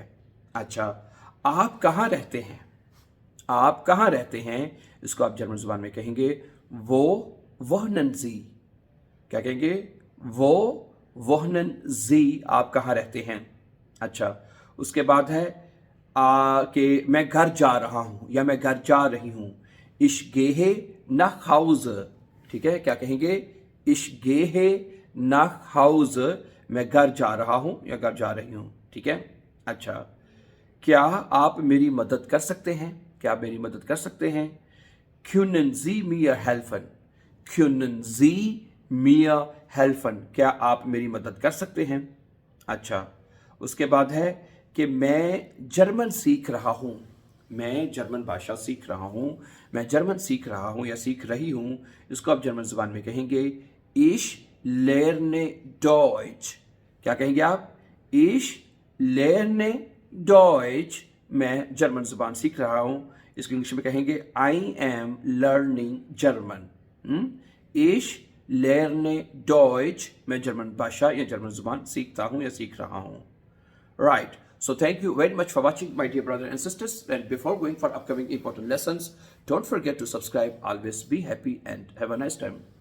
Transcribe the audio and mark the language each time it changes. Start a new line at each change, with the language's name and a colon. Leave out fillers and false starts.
Hindi: अच्छा, आप कहाँ रहते हैं? आप कहाँ रहते हैं, इसको आप जर्मन जुबान में कहेंगे
German: वो wohnen Sie।
Hindi: क्या कहेंगे?
German: वो wohnen Sie,
Hindi: आप कहाँ रहते हैं। अच्छा, उसके बाद है कि मैं घर जा रहा हूं या मैं घर जा रही हूं।
German: Ich gehe nach Hause,
Hindi: ठीक है। क्या कहेंगे?
German: Ich gehe nach Hause,
Hindi: मैं घर जा रहा हूं या घर जा रही हूं, ठीक है। अच्छा, क्या आप मेरी मदद कर सकते हैं? क्या आप मेरी मदद कर सकते हैं?
German: Können Sie mir helfen? Können Sie mir helfen?
Hindi: क्या आप मेरी मदद कर सकते हैं? अच्छा, उसके बाद है कि मैं जर्मन सीख रहा हूं, मैं जर्मन भाषा सीख रहा हूं, मैं जर्मन सीख रहा हूं या सीख रही हूं, इसको आप जर्मन जुबान में कहेंगे
German: Ich lerne Deutsch।
Hindi: क्या कहेंगे आप?
German: Ich lerne Deutsch,
Hindi: मैं जर्मन जुबान सीख रहा हूं, इसको इंग्लिश में कहेंगे
English: I am learning German।
German: Ich lerne Deutsch,
Hindi: मैं जर्मन भाषा या जर्मन जुबान सीखता हूं या सीख रहा हूं।
English: Right. So thank you very much for watching, my dear brothers and sisters. And before going for upcoming important lessons, don't forget to subscribe. Always be happy and have a nice time.